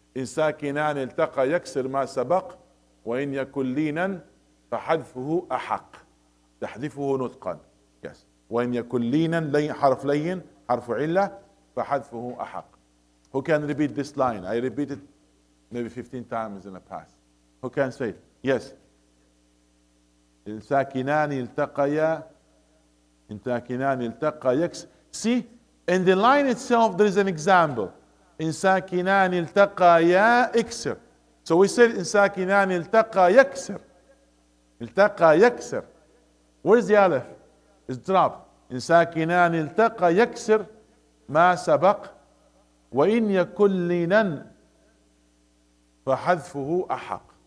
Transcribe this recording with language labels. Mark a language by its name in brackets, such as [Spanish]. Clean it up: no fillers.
[Arabic] إن ساكنان التقى يكسر ما سبق وإن يكن لينا فحذفه أحق. تحذفه نطقا. Yes. وإن يكن لينا حرف لين حرف علة فحذفه أحق. [English] Who can repeat this line? I repeated maybe 15 times in the past. Who can say it? Yes. [Arabic] إن ساكنان التقيا إن ساكنان التقى يكسر. [English] See, in the line itself there is an example. [Arabic] إن ساكنان التقيا اكسر. [English] So we said [Arabic] إن ساكنان التقى يكسر. التقى يكسر. [English] Where's the alif? It's dropped. [Arabic] إن ساكنان التقى يكسر ما سبق وإن يكن لينا فحذفه أحق.